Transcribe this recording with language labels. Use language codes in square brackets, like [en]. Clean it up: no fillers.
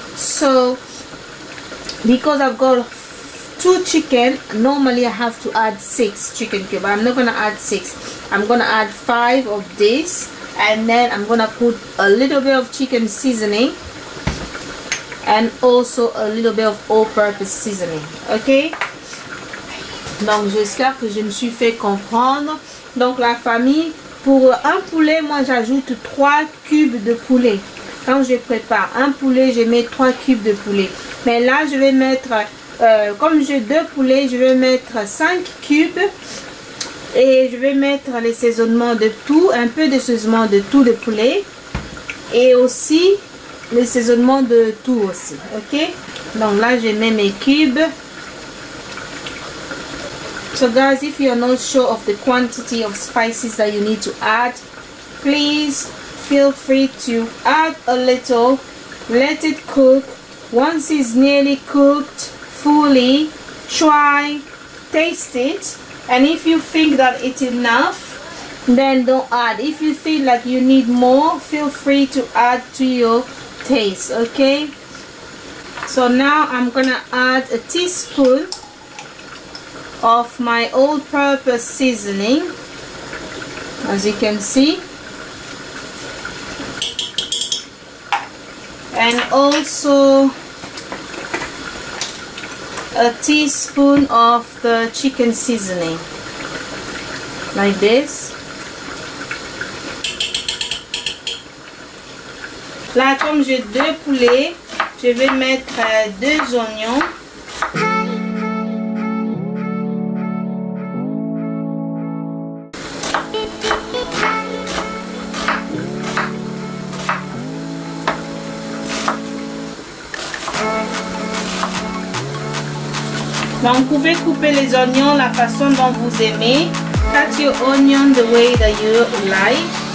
[en] So because I've got 2 chicken, normally I have to add 6 chicken cubes. I'm not gonna add 6. I'm gonna add 5 of this, and then I'm gonna put a little bit of chicken seasoning and also a little bit of all-purpose seasoning, ok? [fr] Donc j'espère que je me suis fait comprendre. Donc la famille, pour un poulet, moi j'ajoute 3 cubes de poulet. Quand je prépare un poulet, je mets 3 cubes de poulet. Mais là je vais mettre, comme j'ai 2 poulets, je vais mettre 5 cubes. Et je vais mettre les saisonnements de tout, un peu de saisonnement de tout de poulet. Et aussi le saisonnement de tout aussi, ok? Donc là je mets mes cubes. [en] So guys, if you are not sure of the quantity of spices that you need to add, please feel free to add a little, let it cook. Once it's nearly cooked fully, try, taste it, and if you think that it's enough, then don't add. If you feel like you need more, feel free to add to your taste, okay? So now I'm gonna add a teaspoon of my all-purpose seasoning, as you can see, and also a teaspoon of the chicken seasoning, like this. [fr] Là, comme j'ai 2 poulets, je vais mettre 2 oignons. Donc, vous pouvez couper les oignons la façon dont vous aimez. [en] Cut your onion the way that you like.